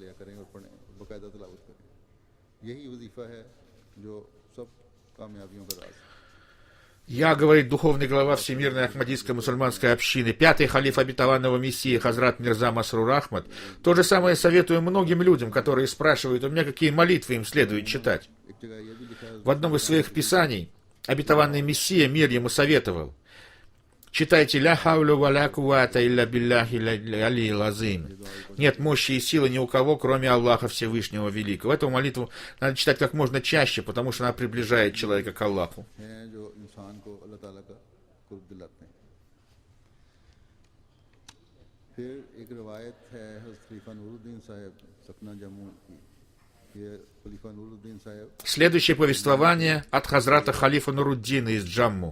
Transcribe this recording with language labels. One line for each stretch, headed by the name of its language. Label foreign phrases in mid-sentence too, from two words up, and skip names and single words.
Russian: Я, говорит духовный глава Всемирной Ахмадийской мусульманской общины, 5-й халиф обетованного Мессии Хазрат Мирза Масрур Ахмад, то же самое советую многим людям, которые спрашивают у меня, какие молитвы им следует читать. В одном из своих писаний обетованный Мессия, мир ему, советовал: читайте
Arabic: «لا حول ولا قوة إلا بالله العلي العظيم».
Russian: Нет мощи и силы ни у кого, кроме Аллаха Всевышнего Великого. Эту молитву надо читать как можно чаще, потому что она приближает человека к Аллаху. Следующее повествование от Хазрата Халифа Нуруддина из Джамму.